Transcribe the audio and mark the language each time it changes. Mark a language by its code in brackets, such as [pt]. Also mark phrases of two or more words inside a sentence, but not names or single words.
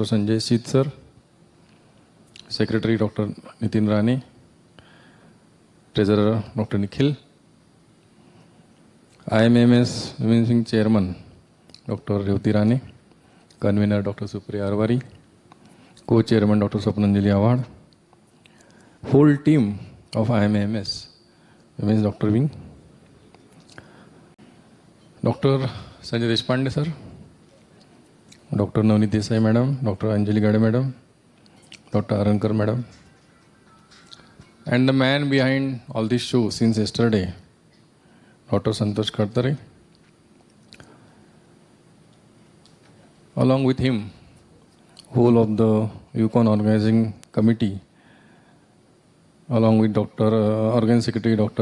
[en] Sanjay Seth sir, Secretary Dr. Nitin Rani, Treasurer Dr. Nikhil, IMMS Women Chairman Dr. Revati Rani, Convener Dr. Supriya Arwari, Co-Chairman Dr. Swapnanjali Awad, whole team of IMMS, Women's Dr. Wing, Dr. Sanjay Deshpande sir, Dr. Navneet Desai madam, Dr. Anjali Gade madam, Dr. Arankar madam, and the man behind all this show since yesterday, Dr. Santosh Khartare. Along with him, whole of the EVECON organizing committee, along with Organizing Secretary Dr.